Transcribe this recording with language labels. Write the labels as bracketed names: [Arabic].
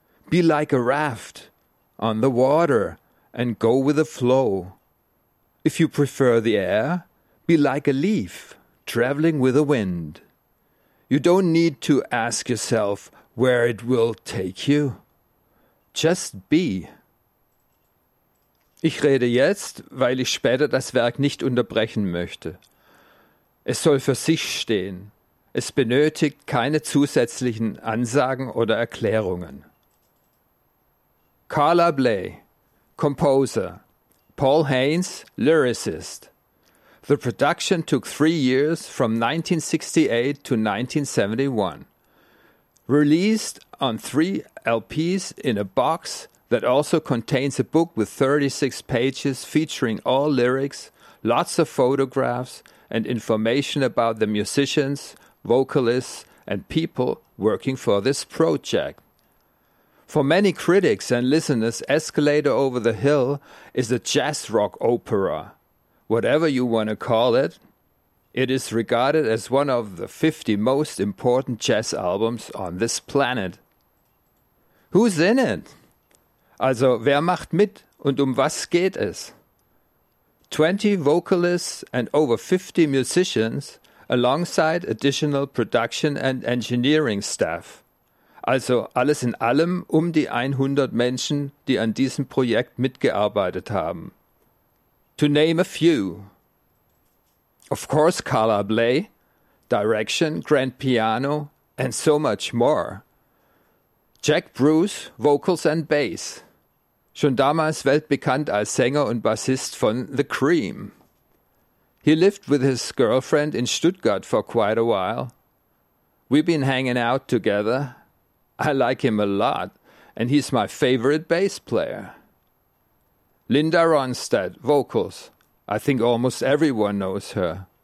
[English] Be like a raft on the water and go with the flow. If you prefer the air, be like a leaf traveling with the wind. You don't need to ask yourself where it will take you. Just be. [German] Ich rede jetzt, weil ich später das Werk nicht unterbrechen möchte. Es soll für sich stehen. Es benötigt keine zusätzlichen Ansagen oder Erklärungen. [English] Carla Bley, composer. Paul Haynes, lyricist. The production took 3 years, from 1968 to 1971. Released on 3 LPs in a box that also contains a book with 36 pages featuring all lyrics, lots of photographs, and information about the musicians, vocalists, and people working for this project. For many critics and listeners, Escalator Over the Hill is a jazz rock opera. Whatever you want to call it, it is regarded as one of the 50 most important jazz albums on this planet. Who's in it? [German] Also, wer macht mit und um was geht es? [English] 20 vocalists and over 50 musicians alongside additional production and engineering staff. [German] Also alles in allem um die 100 Menschen, die an diesem Projekt mitgearbeitet haben. [English] To name a few. Of course, Carla Bley, direction, grand piano and so much more. Jack Bruce, vocals and bass. [German] Schon damals weltbekannt als Sänger und Bassist von The Cream. [English] He lived with his girlfriend in Stuttgart for quite a while. We've been hanging out together. I like him a lot, and he's my favorite bass player. Linda Ronstadt, vocals. I think almost everyone knows her.